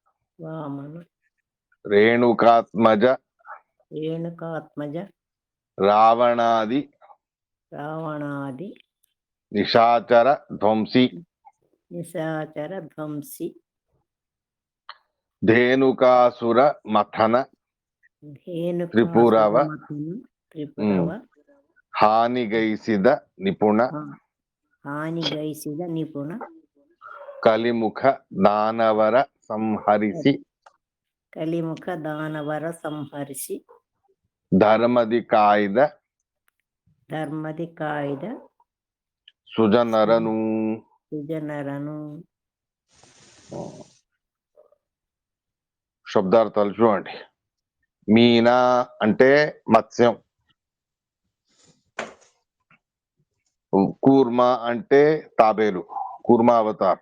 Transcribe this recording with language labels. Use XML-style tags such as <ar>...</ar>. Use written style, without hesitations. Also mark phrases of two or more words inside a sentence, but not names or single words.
<kn>ರೇಣುಕಾತ್ಮಜ, ರಾವಣಾದಿ ನಿಶಾಚರ ಧ್ವಂಸಿ ಧೇನುಕಾಸುರ ಮಥನ ತ್ರಿಪುರವ ಹಾನಿಗೈಸಿದ ನಿಪುಣ ಹಾನಿಗೈಸಿದ ನಿಪುಣ ಕಲಿಮುಖ ದಾನವರ ಸಂಹರಿಸಿ ಕಲಿಮುಖ ದಾನವರ ಸಂಹರಿಸಿ ಧರ್ಮದಿ ಕಾಯ್ದ ಧರ್ಮದಿ ಕಾಯ್ದ సుజనరను. సుజనరను.</kn> <te>శబ్దార్థాలు చూడండి. మీనా అంటే మత్స్యం, కూర్మ అంటే తాబేలు, కూర్మ అవతార్.</te>